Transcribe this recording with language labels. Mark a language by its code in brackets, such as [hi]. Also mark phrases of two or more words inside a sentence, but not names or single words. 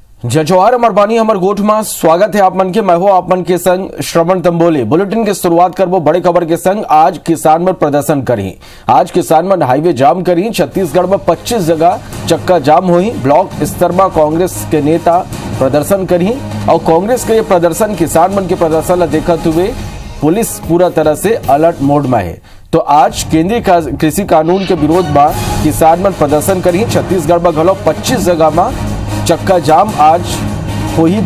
[hne] जजवार अमर बानी अमर गोठ में स्वागत है आप मन के। मैं हूं आप मन के संग श्रवण तंबोले। बुलेटिन की शुरुआत करबो बड़े खबर के संग। आज किसान मन प्रदर्शन करी। आज किसान मन हाईवे जाम करी। छत्तीसगढ़ में 25 जगह चक्का जाम हुई। ब्लॉक स्तर में कांग्रेस के नेता प्रदर्शन करी और कांग्रेस के ये प्रदर्शन किसान मन के प्रदर्शन देखते हुए पुलिस पूरा तरह से अलर्ट मोड में है। तो आज केंद्रीय कृषि कानून के विरोध में किसान मन प्रदर्शन करी। छत्तीसगढ़ में घलो 25 जगह में चक्का जाम आज हो ही।